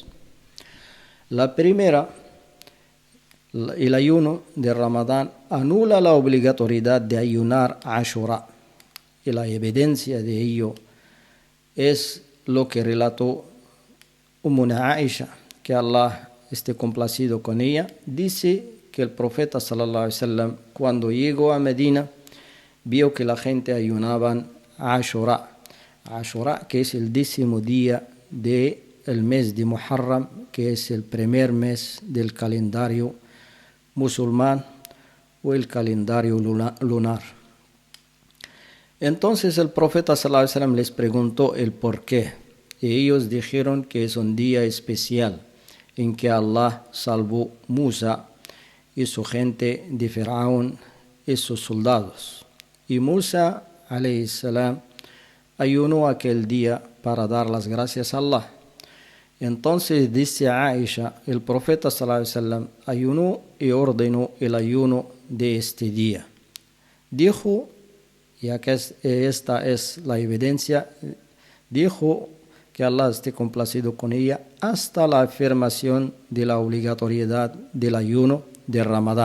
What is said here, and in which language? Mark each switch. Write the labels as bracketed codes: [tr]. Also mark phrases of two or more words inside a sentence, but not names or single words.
[es] La primera, el ayuno de Ramadán anula la obligatoriedad de ayunar Ashura. Y la evidencia de ello es lo que relató Ummuna Aisha, que Allah esté complacido con ella. Dice que el profeta [ar] صلى الله عليه وسلم, [es] cuando llegó a Medina, vio que la gente ayunaban Ashura. Ashura, que es el 10º día del mes de Muharram, que es el primer mes del calendario musulmán o el calendario lunar. Entonces el profeta [ar] صلى الله عليه وسلم [es] les preguntó el por qué. Y ellos dijeron que es un día especial en que Allah salvó Musa y su gente de Faraón y sus soldados. Y Musa [ar] عليه السلام [es] ayunó aquel día para dar las gracias a Allah. Entonces dice Aisha, el profeta [ar] صلى الله عليه وسلم [es] ayunó y ordenó el ayuno de este día. Dijo, ya que esta es la evidencia, dijo que Allah esté complacido con ella hasta la afirmación de la obligatoriedad del ayuno de Ramadán.